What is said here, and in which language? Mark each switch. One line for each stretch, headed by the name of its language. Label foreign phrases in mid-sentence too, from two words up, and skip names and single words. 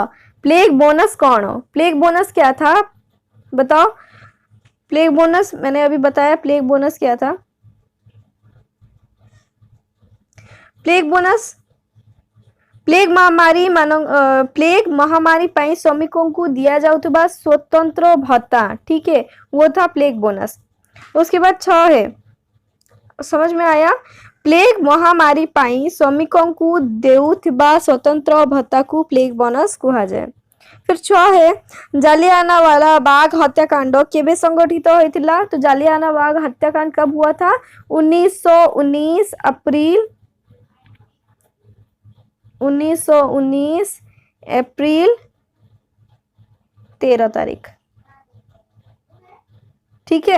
Hindi: प्लेग बोनस कौन? प्लेग बोनस क्या था? बताओ। प्लेग बोनस मैंने अभी बताया, प्लेग बोनस क्या था। प्लेग बोनस प्लेग महामारी
Odia: ପାଇଁ ଶ୍ରମିକଙ୍କୁ ଦିଆଯାଉଥିବା
Hindi: स्वतंत्र भत्ता, ठीक है, वो था प्लेग बोनस। उसके बाद 6 है, समझ में आया। प्लेग महामारी
Odia: ପାଇଁ ଶ୍ରମିକଙ୍କୁ ଦେଉଥିବା
Hindi: स्वतंत्र भत्ता को प्लेग बोनस कहा जाए। फिर 6 है, जालियानवाला बाग हत्याकांड
Odia: କେବେ ସଂଗଠିତ ହୋଇଥିଲା।
Hindi: तो जालियानवाला बाग हत्याकांड कब हुआ था? 1919 अप्रैल 13 तारीख, ठीक है।